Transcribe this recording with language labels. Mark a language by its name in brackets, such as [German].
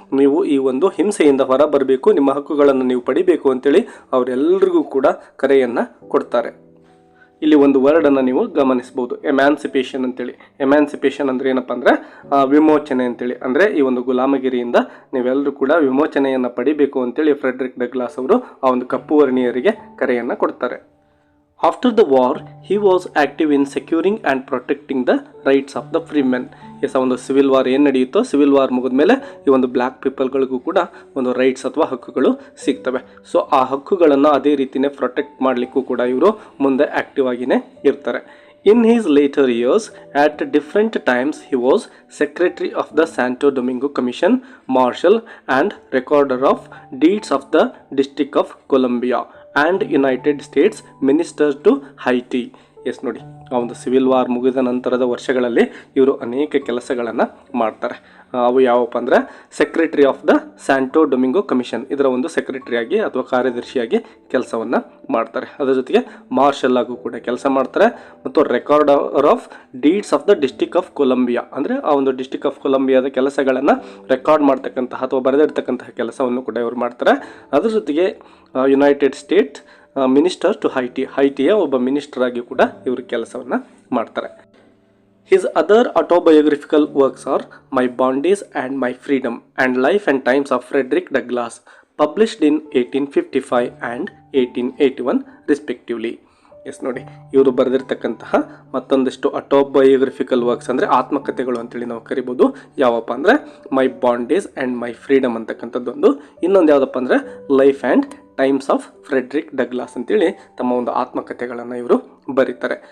[Kannada] ನೀವು ಈ ಒಂದು ಹಿಂಸೆಯಿಂದ ಹೊರ ಬರಬೇಕು, ನಿಮ್ಮ ಹಕ್ಕುಗಳನ್ನು ನೀವು ಪಡಿಬೇಕು ಅಂತೇಳಿ ಅವರೆಲ್ಲರಿಗೂ ಕೂಡ ಕರೆಯನ್ನು ಕೊಡ್ತಾರೆ. ಇಲ್ಲಿ ಒಂದು ವರ್ಡನ್ನು ನೀವು ಗಮನಿಸ್ಬೋದು, ಎಮ್ಯಾನ್ಸಿಪೇಷನ್ ಅಂತೇಳಿ. ಎಮ್ಯಾನ್ಸಿಪೇಷನ್ ಅಂದರೆ ಏನಪ್ಪ ಅಂದರೆ ವಿಮೋಚನೆ ಅಂತೇಳಿ. ಅಂದರೆ ಈ ಒಂದು ಗುಲಾಮಗಿರಿಯಿಂದ ನೀವೆಲ್ಲರೂ ಕೂಡ ವಿಮೋಚನೆಯನ್ನು ಪಡಿಬೇಕು ಅಂತೇಳಿ ಫ್ರೆಡ್ರಿಕ್ ಡಗ್ಲಾಸ್ ಅವರು ಆ ಒಂದು ಕಪ್ಪು ವರ್ಣೀಯರಿಗೆ ಕರೆಯನ್ನು ಕೊಡ್ತಾರೆ. [English] After the war, he was active in securing and protecting the rights of the freemen. [Kannada] S, ಒಂದು ಸಿವಿಲ್ ವಾರ್ ಏನು ನಡೆಯುತ್ತೋ, ಸಿವಿಲ್ ವಾರ್ ಮುಗಿದ ಮೇಲೆ ಈ ಒಂದು ಬ್ಲ್ಯಾಕ್ ಪೀಪಲ್ಗಳಿಗೂ ಕೂಡ ಒಂದು ರೈಟ್ಸ್ ಅಥವಾ ಹಕ್ಕುಗಳು ಸಿಗ್ತವೆ. ಸೊ ಆ ಹಕ್ಕುಗಳನ್ನು ಅದೇ ರೀತಿಯೇ ಪ್ರೊಟೆಕ್ಟ್ ಮಾಡಲಿಕ್ಕೂ ಕೂಡ ಇವರು ಮುಂದೆ ಆ್ಯಕ್ಟಿವ್ ಆಗಿಯೇ ಇರ್ತಾರೆ. [English] In his later years, at different times, he was Secretary of the Santo Domingo Commission, Marshal and Recorder of Deeds of the District of Columbia and United States Minister to Haiti. [Kannada] S ನೋಡಿ, ಆ ಒಂದು civil war ಮುಗಿದ ನಂತರದ ವರ್ಷಗಳಲ್ಲಿ ಇವರು ಅನೇಕ ಕೆಲಸಗಳನ್ನು ಮಾಡ್ತಾರೆ. ಅವು ಯಾವಪ್ಪ ಅಂದರೆ secretary of the ಸ್ಯಾಂಟೋ Domingo commission, ಇದರ ಒಂದು ಸೆಕ್ರೆಟರಿಯಾಗಿ ಅಥವಾ ಕಾರ್ಯದರ್ಶಿಯಾಗಿ ಕೆಲಸವನ್ನು ಮಾಡ್ತಾರೆ. ಅದರ ಜೊತೆಗೆ ಮಾರ್ಷಲ್ ಆಗು ಕೂಡ ಕೆಲಸ ಮಾಡ್ತಾರೆ. ಮತ್ತು recorder of deeds of the district of Colombia, ಅಂದರೆ ಆ ಒಂದು ಡಿಸ್ಟಿಕ್ ಆಫ್ ಕೊಲಂಬಿಯಾದ ಕೆಲಸಗಳನ್ನು ರೆಕಾರ್ಡ್ ಮಾಡ್ತಕ್ಕಂತಹ ಅಥವಾ ಬರೆದಿರ್ತಕ್ಕಂತಹ ಕೆಲಸವನ್ನು ಕೂಡ ಇವರು ಮಾಡ್ತಾರೆ. ಅದರ ಜೊತೆಗೆ ಯುನೈಟೆಡ್ ಸ್ಟೇಟ್ ಮಿನಿಸ್ಟರ್ ಟು ಹೈಟಿಯ ಒಬ್ಬ ಮಿನಿಸ್ಟರ್ ಆಗಿ ಕೂಡ ಇವರು ಕೆಲಸವನ್ನು ಮಾಡ್ತಾರೆ. [English] His other autobiographical works are My Bondage and My Freedom and Life and Times of Frederick Douglass, published in 1855 and 1881 respectively. [Kannada] S ನೋಡಿ, ಇವರು ಬರೆದಿರ್ತಕ್ಕಂತಹ ಮತ್ತೊಂದಿಷ್ಟು ಆಟೋಬಯೋಗ್ರಫಿಕಲ್ ವರ್ಕ್ಸ್ ಅಂದರೆ ಆತ್ಮಕಥೆಗಳು ಅಂತೇಳಿ ನಾವು ಕರಿಬೋದು. ಯಾವಪ್ಪ ಅಂದರೆ ಮೈ ಬಾಂಡೇಜ್ ಆ್ಯಂಡ್ ಮೈ ಫ್ರೀಡಮ್ ಅಂತಕ್ಕಂಥದ್ದೊಂದು, ಇನ್ನೊಂದು ಯಾವುದಪ್ಪ ಅಂದರೆ life and times of Friedrich Douglas ಅಂತೇಳಿ ತಮ್ಮ ಒಂದು ಆತ್ಮಕಥೆಗಳನ್ನು ಇವರು ಬರೀತಾರೆ.